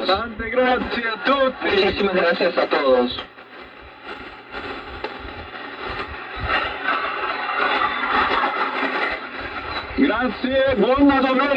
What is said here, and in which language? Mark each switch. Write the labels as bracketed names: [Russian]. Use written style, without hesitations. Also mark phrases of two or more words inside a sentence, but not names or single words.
[Italian] Tante grazie a tutti. [Spanish] Muchísimas gracias a todos. [Italian] Grazie, buona domenica.